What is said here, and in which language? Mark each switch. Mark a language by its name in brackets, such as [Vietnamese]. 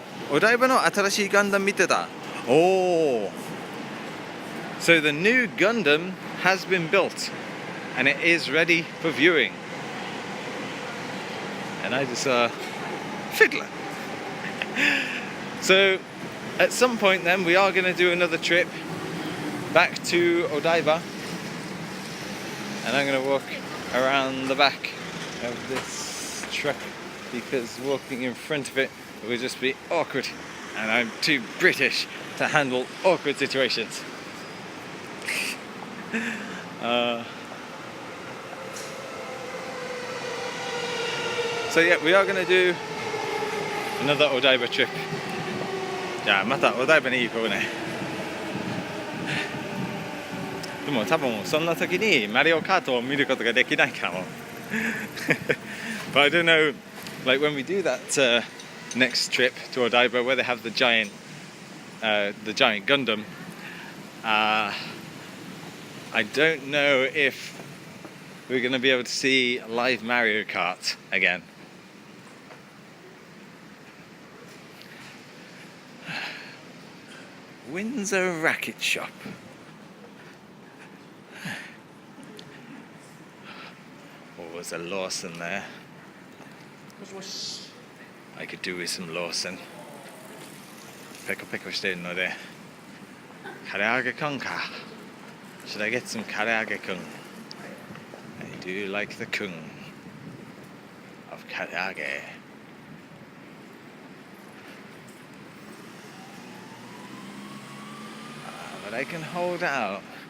[Japanese] お台場の新しいガンダム見てた。 [English] Oh, so the new Gundam has been built and it is ready for viewing. And I just Fiddler. So at some point then we are going to do another trip back to Odaiba, and I'm going to walk around the back of this truck because walking in front of it would just be awkward, and I'm too British to handle awkward situations. So yeah, we are going to do another Odaiba trip. [Japanese] じゃあまたお台場に行こうね。でも多分そんな時にマリオカートを見ることができないかも。 [English] But I don't know, like when we do that next trip to Odaiba where they have the giant Gundam, I don't know if we're going to be able to see live Mario Kart again. Windsor Racket Shop. Oh, there's a Lawson there. I could do with some Lawson. [Japanese] ペコペコしてるので、唐揚げくんか。 [English] Should I get some 唐揚げくん? I do like the kun of 唐揚げ. But I can hold out.